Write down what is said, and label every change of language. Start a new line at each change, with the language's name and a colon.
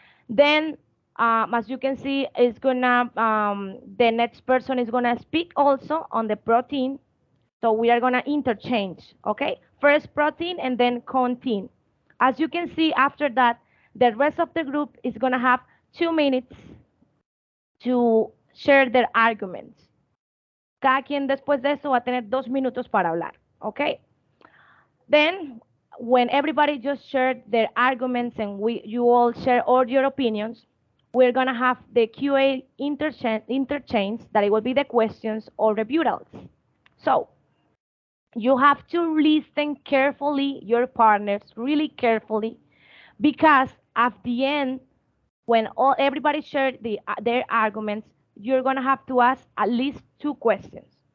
English: Then, as you can see, is gonna the next person is gonna speak also on the protein. So we are gonna interchange. Okay. First protein and then content. As you can see, after that, the rest of the group is going to have 2 minutes to share their arguments.
Spanish: Cada quien después de eso va a tener 2 minutos para hablar.
English: Okay? Then, when everybody just shared their arguments and you all share all your opinions, we're going to have the QA interchange that it will be the questions or rebuttals. So, you have to listen carefully, your partners, really carefully, because at the end, when everybody shared their arguments, you're gonna have to ask at least two questions.